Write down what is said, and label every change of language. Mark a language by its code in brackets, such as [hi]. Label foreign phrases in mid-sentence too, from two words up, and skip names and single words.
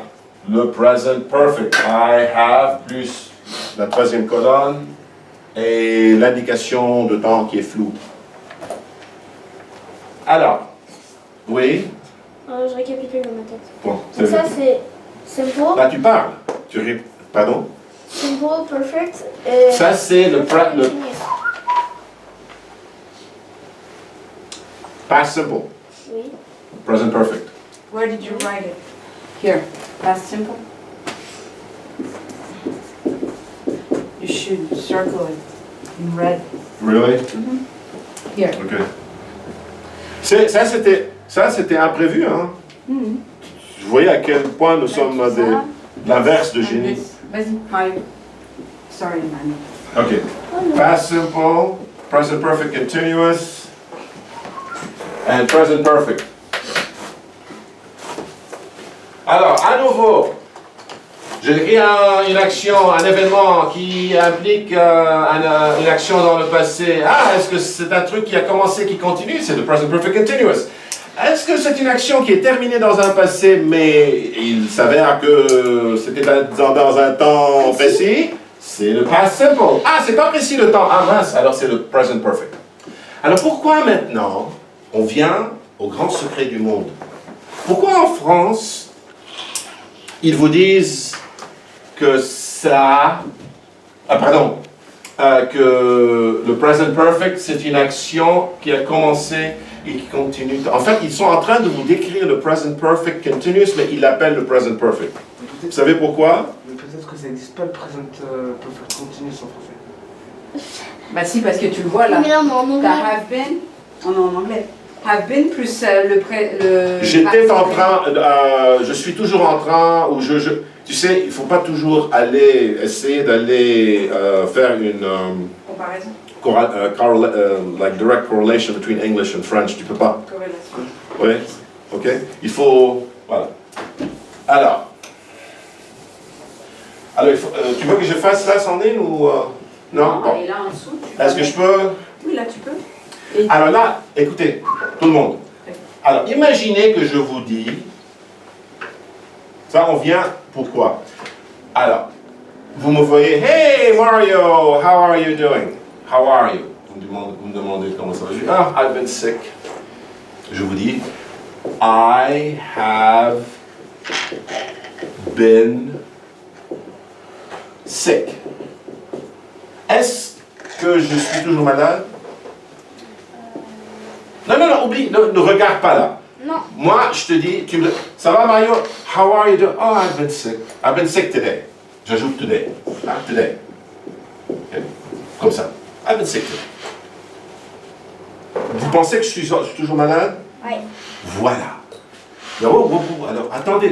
[en] Le present perfect, I have, [fr] plus la troisième colonne, et l'indication de temps qui est floue. Alors, oui. Je récapitule dans ma tête. Bon, Donc ça c'est simple, là, tu parles. Pardon? [en] simple, perfect. Et [fr] Ça, c'est le [en] continuous. past simple, [fr] Oui. [en] present perfect. Where did you write it? Here. Past simple. You should circle it in red. Really? Here. [fr] Ok. Ça, c'était imprévu, hein? Vous voyez à quel point nous sommes l'inverse de génie. Vas-y, Mario. [en] Sorry, man. Ok. Past simple, present perfect continuous, and present perfect. [fr] Alors, à nouveau, je décris une action, un événement qui implique une action dans le passé. Ah, est-ce que c'est un truc qui a commencé, qui continue? C'est le [en] present perfect continuous. [fr] Est-ce que c'est une action qui est terminée dans un passé, mais il s'avère que c'était dans un temps précis? c'est le [en] past simple. [fr] Ah, c'est pas précis le temps. Ah mince, alors c'est le [en] present perfect. [fr] Alors pourquoi maintenant on vient au grand secret du monde? Pourquoi en France, ils vous disent que ça... que le [en] present perfect, [fr] c'est une action qui a commencé et qui continue. En fait, ils sont en train de vous décrire le [en] present perfect continuous, [fr] mais ils l'appellent le [en] present perfect. [fr] Vous savez pourquoi? Mais peut-être que ça n'existe pas le [en] present perfect continuous [fr] en français. Bah si, parce que tu le vois là. Mais là, on est en anglais. [en] T'as have been, [fr] on est en anglais. [en] Have been [fr] plus le J'étais en train, je suis toujours en train, ou tu sais, il ne faut pas toujours essayer d'aller faire une comparaison. [en] like direct correlation between English and French. [fr] Tu peux pas. Corrélation. Oui. Ok. Il faut, voilà. Alors, tu veux que je fasse ça, Sandrine, ou non? Bon. Et là en dessous, tu Est-ce que je peux? Oui, là tu peux. Alors là, écoutez, tout le monde. Alors, imaginez que je vous dis, ça on vient, pourquoi? Alors, vous me voyez, [en] hey Mario, how are you doing? How are you? [fr] Vous me demandez comment ça va. Je dis, [en] ah, I've been sick. [fr] Je vous dis, [en] I have been sick. [fr] Est-ce que je suis toujours malade? Non, oublie, ne regarde pas là. Non. Moi, je te dis, ça va Mario? [en] How are you doing? Oh, I've been sick. I've been sick today. J'ajoute today. Ah, today. [fr] Okay. Comme ça. [en] I've been sick today. [fr] Vous pensez que je suis toujours malade? Oui. Voilà. Alors, attendez.